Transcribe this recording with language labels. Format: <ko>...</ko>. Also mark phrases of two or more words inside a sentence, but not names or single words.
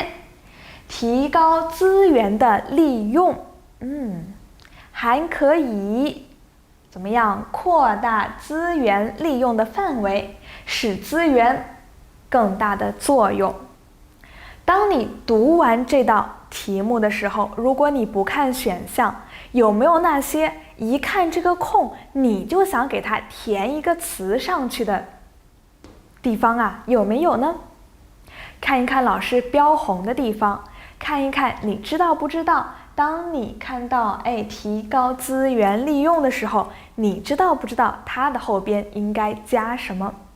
<zh>提高資源的利用，還可以怎麼樣擴大資源利用的範圍，使資源更大的作用。當你讀完這道題目的時候，如果你不看選項，有沒有那些一看這個空你就想給它填一個詞上去的地方啊？有沒有呢？看一看老師標紅的地方，看一看你知道不知道，當你看到提高資源利用的時候，你知道不知道它的後邊應該加什麼？</zh>